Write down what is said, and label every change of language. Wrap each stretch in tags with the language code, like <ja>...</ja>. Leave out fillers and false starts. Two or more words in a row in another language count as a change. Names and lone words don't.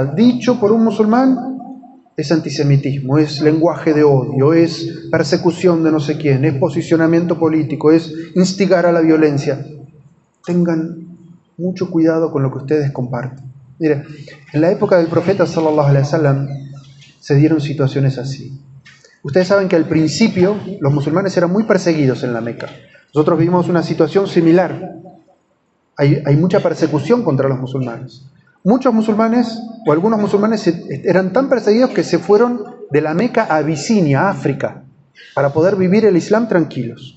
<es>Dicho por un musulmán, es antisemitismo, es lenguaje de odio, es persecución de no sé quién, es posicionamiento político, es instigar a la violencia. Tengan mucho cuidado con lo que ustedes comparten. Mire, en la época del profeta</es> <ar>صلى الله عليه وسلم</ar> <es>se dieron situaciones así. Ustedes saben que al principio los musulmanes eran muy perseguidos en la Meca. Nosotros vimos una situación similar. Hay mucha persecución contra los musulmanes. Muchos musulmanes, o algunos musulmanes, eran tan perseguidos que se fueron de la Meca a Abisinia, África, para poder vivir el Islam tranquilos.</es>